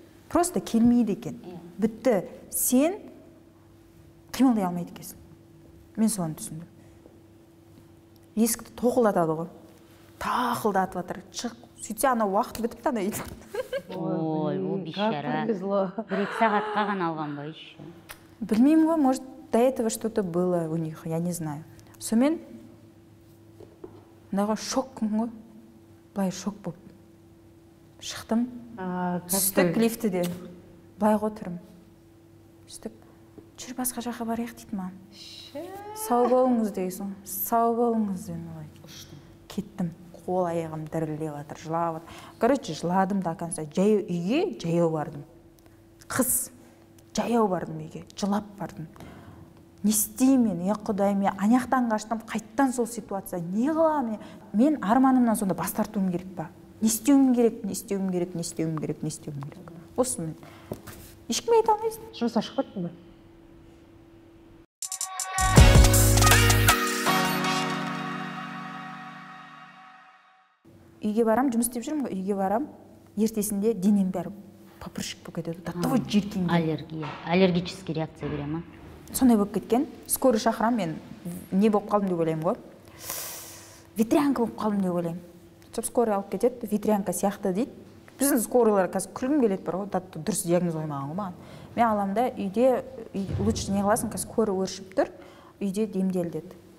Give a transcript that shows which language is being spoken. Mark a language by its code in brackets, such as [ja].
[kk] Просто келмейді екен. Бітті, сен қимылдай алмайды екенсің. Мен соны түсіндім. Есікті тоқылдатады ғой. Тақылдатып жатыр. Шық, сөйтсе ана уақыт бітіпті ана үйде. Ой, ол бейшара. Бір-екі сағатқа ғана алған ба еще? Білмеймін ғой, [ru] может, до этого что-то было у них, я не знаю. [kk] Сонымен мындағы шокпын ғой. Былай шок болып. Шықтым. Түстік лифтіде. Былай отырмын. Түстік. Жүр басқа жаққа барайық дейді маған. Сау болыңыз дейсің. Сау болыңыз деймін. Кеттім. Қол аяғым дірілдеп жатыр, жылап жатыр. Короче, жыладым [ru] до конца. [kk] Үйге жаяу бардым. Қыс. Жаяу бардым үйге. Жылап бардым. Не істеймін, Құдай, мен аяқтан қаштым, қайттан сол ситуация. Не қыламын? Мен арманымнан сонда бас тартуым керек па? Не істеуім керек, не істеуім керек, не істеуім керек, не істеуім керек. Осы мен. Ешкім айта алмайсың. Жұмыс ашып қойттың ба? Үйге барам, жұмыс істеп жүрмін ғой, үйге барам, ертесінде денем бәрі папыршық болып кетеді. Таттығы жиркенген. Аллергия, аллергический реакция бере ма? Сондай болып кеткен. Скорый шақырам, мен не болып қалдым деп ойлаймын ғой. Ветрянка болып қалдым деп ойлаймын. Сол скорый алып кетеді, ветрянка сияқты дейді. Біздің скорыйлар қазір күлгім келеді бар ғой, дұрыс диагноз қоймаған ғой маған. Мен аламын да, үйде лучше не қыласың, қазір скорый өршіп тұр, үйде демдел деді.